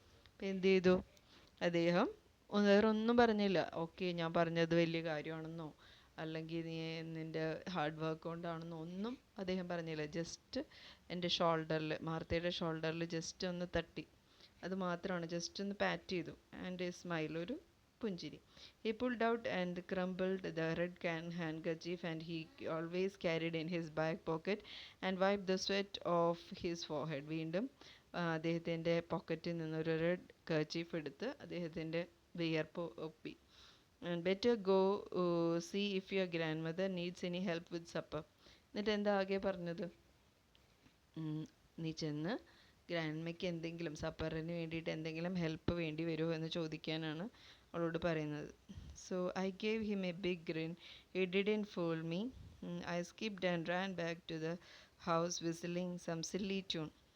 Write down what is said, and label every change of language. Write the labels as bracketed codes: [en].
[ml] അപ്പോൾ എന്ത് ചെയ്തു അദ്ദേഹം? വേറെ ഒന്നും പറഞ്ഞില്ല. ഓക്കെ, ഞാൻ പറഞ്ഞത് വലിയ കാര്യമാണെന്നോ അല്ലെങ്കിൽ നീ നിൻ്റെ ഹാർഡ് വർക്ക് കൊണ്ടാണെന്നോ ഒന്നും അദ്ദേഹം പറഞ്ഞില്ല. ജസ്റ്റ് എൻ്റെ ഷോൾഡറിൽ, മാർത്തയുടെ ഷോൾഡറിൽ ജസ്റ്റ് ഒന്ന് തട്ടി, അത് മാത്രമാണ്. ജസ്റ്റ് ഒന്ന് പാറ്റ് ചെയ്തു. [en] and a smile, [ml] ഒരു പുഞ്ചിരി. [en] He pulled out and crumpled the red handkerchief and he always carried in his back pocket and wiped the sweat off his forehead. [ml] വീണ്ടും അദ്ദേഹത്തിൻ്റെ പോക്കറ്റിൽ നിന്നൊരു റെഡ് കർച്ചീഫ് എടുത്ത് അദ്ദേഹത്തിൻ്റെ വിയർപ്പ് ഒപ്പി. [en] And better go see if your grandmother needs any help with supper. [ml] എന്നിട്ട് എന്താ ആകെ പറഞ്ഞത്? നീ ചെന്ന് ഗ്രാൻഡ്മയ്ക്ക് എന്തെങ്കിലും സപ്പറിന് വേണ്ടിയിട്ട് എന്തെങ്കിലും ഹെൽപ്പ് വേണ്ടി വരുമോ എന്ന് ചോദിക്കാനാണ് അവളോട് പറയുന്നത്. [en] So I gave him a big grin. He didn't fool me. I skipped and ran back to the house whistling some silly tune.